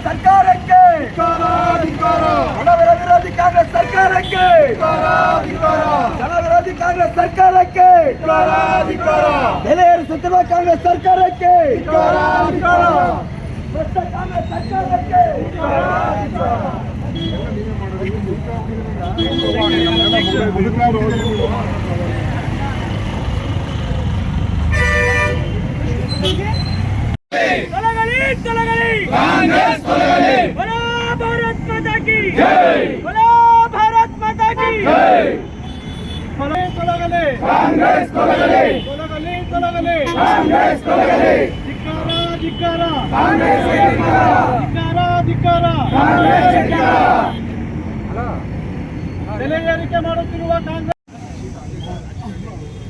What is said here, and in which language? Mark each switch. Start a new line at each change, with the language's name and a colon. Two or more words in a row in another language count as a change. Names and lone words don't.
Kannada: ಸರ್ಕಾರಕ್ಕೆ, ಜನ ವಿರೋಧಿ ಕಾಂಗ್ರೆಸ್ ಸರ್ಕಾರಕ್ಕೆ, ಜನ ವಿರೋಧಿ ಕಾಂಗ್ರೆಸ್ ಸರ್ಕಾರಕ್ಕೆ, ಬೆಲೆ ಏರಿಸುತ್ತಿರುವ ಕಾಂಗ್ರೆಸ್ ಸರ್ಕಾರಕ್ಕೆ, ಭ್ರಷ್ಟ ಕಾಂಗ್ರೆಸ್ ಸರ್ಕಾರಕ್ಕೆ. ತೊಲಗಲಿ ತೊಲಗಲಿ ಕಾಂಗ್ರೆಸ್ ತೊಲಗಲಿ.
Hindi: बोलो भारत माता की जय, बोलो भारत माता की जय.
Kannada: ತೊಲಗಲಿ ಕಾಂಗ್ರೆಸ್ ತೊಲಗಲಿ, ತೊಲಗಲಿ ತೊಲಗಲಿ ಕಾಂಗ್ರೆಸ್ ತೊಲಗಲಿ. ಧಿಕ್ಕಾರ ಧಿಕ್ಕಾರ ಕಾಂಗ್ರೆಸ್, ಧಿಕ್ಕಾರ ಧಿಕ್ಕಾರ ಕಾಂಗ್ರೆಸ್. ಬೆಲೆ ಏರಿಕೆ ಮಾಡುತ್ತಿರುವ ಕಾಂಗ್ರೆಸ್.